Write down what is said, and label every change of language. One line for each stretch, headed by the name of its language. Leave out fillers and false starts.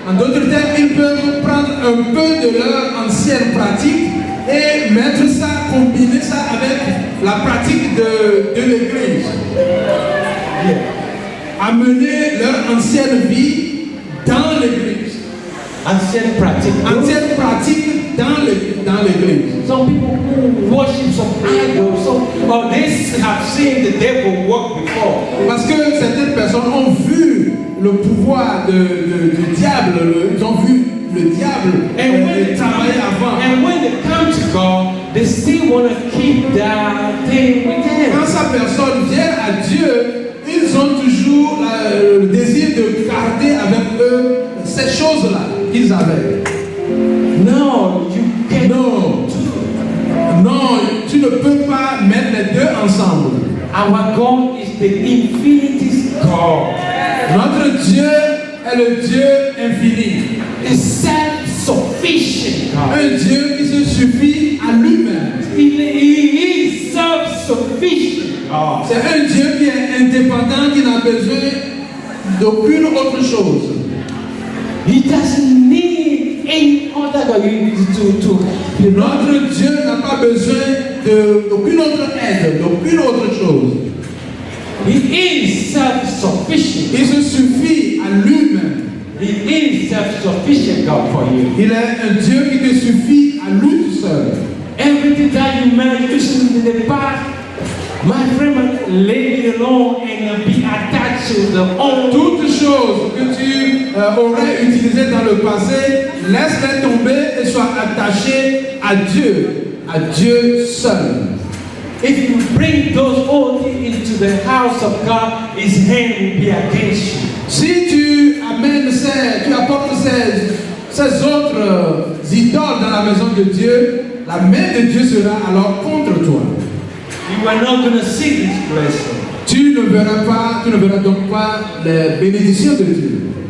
French: En d'autres termes, ils peuvent prendre un peu de leur ancienne pratique et mettre ça, combiner ça avec la pratique de l'église. Amener leur ancienne vie dans l'église. Ancienne pratique dans l'église.
English: Some people who worship some idols, or they have seen the devil work before.
French: Parce que certaines personnes ont vu le pouvoir du diable, ils ont vu le diable travailler avant.
English: And when they come to God, they still want to keep that thing with them.
French: Quand sa personne vient à Dieu, ils ont toujours le désir de garder avec eux ces choses-là qu'ils avaient.
English: No, you cannot.
French: Non, tu ne peux pas mettre les deux ensemble.
English: Our God is the infinity God.
French: Notre Dieu est le Dieu infini.
English: A self-sufficient God.
French: Un Dieu qui se suffit à lui-même.
English: He is self-sufficient God.
French: C'est un Dieu qui est indépendant, qui n'a besoin d'aucune autre chose.
English: He doesn't need any other God to.
French: Notre Dieu n'a pas besoin d'aucune autre aide, d'aucune autre chose.
English: He is self-sufficient.
French: Il se suffit à lui-même.
English: He is self-sufficient God for you.
French: Il est un Dieu qui te suffit à lui tout seul.
English: Everything that you managed in the past, my friend, leave it alone and be attached to the own.
French: Toutes choses que tu aurais utilisées dans le passé, laisse-les tomber et sois attaché à Dieu seul.
English: If you bring those old things into the house of God, His hand will be against you.
French: Si tu amènes tu apportes ces autres idoles dans la maison de Dieu, la main de Dieu sera alors contre toi.
English: You are not going to see this blessing.
French: Tu ne verras donc pas les bénédictions de Dieu.